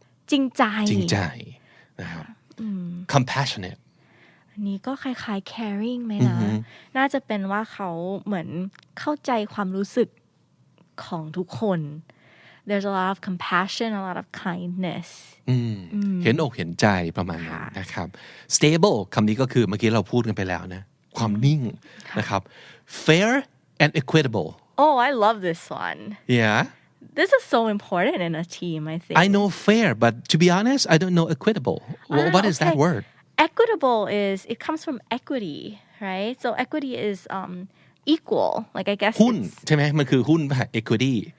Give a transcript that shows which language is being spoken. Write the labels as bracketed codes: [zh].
[th] จริงใจ นะครับ compassionate อันนี้ก็คล้ายๆ caring ไหมนะน่าจะเป็นว่าเขาเหมือนเข้าใจความรู้สึกของทุกคน [en] there's a lot of compassion a lot of kindness [th] เห็นอกเห็นใจประมาณนั้นนะครับ stable คำนี้ก็คือเมื่อกี้เราพูดกันไปแล้วนะความนิ่งนะครับ fair and equitable [en] oh I love this one yeah this is so important in a team I think I know fair but to be honest I don't know equitable what is that word equitable is it comes from equity right so equity is equal like I guess [th] หุ้นใช่ไหมมันคือหุ้นป่ะ equity